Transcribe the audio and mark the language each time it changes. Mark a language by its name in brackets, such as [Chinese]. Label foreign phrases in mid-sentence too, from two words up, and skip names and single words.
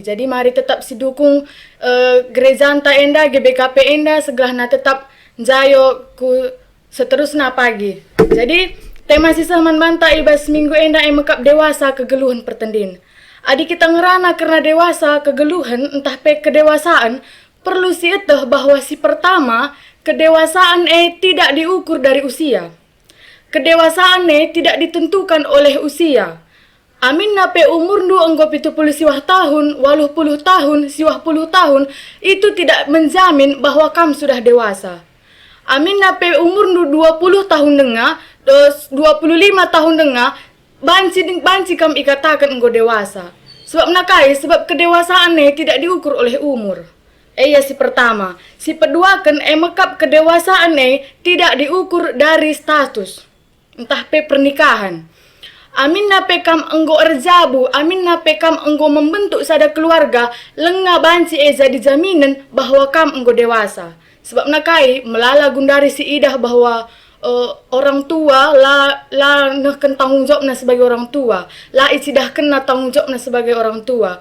[Batak Karo] Jadi mari tetap sidukung gereja anta enda GBKP enda segelahna tetap Jayo ku seterusna pagi. Jadi tema sisa man banta ibas minggu enda mekap dewasa kegeluhan pertendin. Adi kita ngerana karena dewasa kegeluhan entah pe kedewasaan, perlu sieteh bahwa si pertama, [Indonesian] kedewasaan tidak diukur dari usia. Kedewasaan tidak ditentukan oleh usia. [Batak Karo] Amin nape umur ndu enggo 70 siwah tahun, 80 tahun, siwah puluh tahun, [Indonesian] itu tidak menjamin bahwa kam sudah dewasa. [Batak Karo] Amin nape umur ndu 20 tahun denga, 25 tahun denga, banci kam ikatakan enggo dewasa. Sebab nakai, [Indonesian] sebab kedewasaan tidak diukur oleh umur. [Batak Karo] Ya si pertama. Si kedua kan mekap [Indonesian] kedewasaan tidak diukur dari status. [Batak Karo] Entah pe pernikahan. Amin na pe kam enggo erjabu, amin na pe kam enggo membentuk sada keluarga, lenga banci jadi jaminan bahwa kam enggo dewasa. Sebab nakai melala gundari si idah bahwa [Indonesian] orang tua [Batak Karo] la neken tanggung jawabna [Indonesian] sebagai orang tua, [Batak Karo] la icidah kena tanggung jawabna [Indonesian] sebagai orang tua.